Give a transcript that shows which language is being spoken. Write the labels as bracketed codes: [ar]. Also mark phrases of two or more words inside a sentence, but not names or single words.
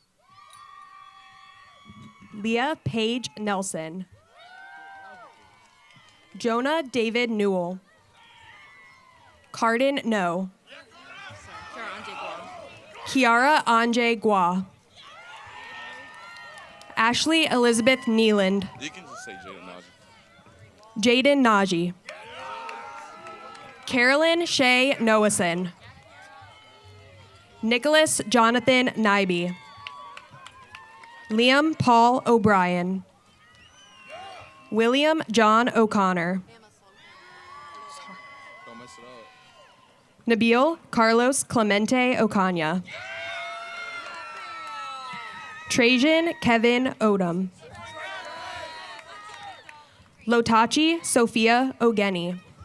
[en] Leah Paige Nelson. Jonah David Newell. Cardin No. Kiara Anje Gua. Ashley Elizabeth Neeland. You can just say Jaden Najee. Jaden Najee. Carolyn Shea Noason. Nicholas Jonathan Nyby. Liam Paul O'Brien. William John O'Connor. Don't mess it up. Nabil Carlos Clemente Ocaña. Trajan Kevin Odom. Lotachi Sophia Ogeni.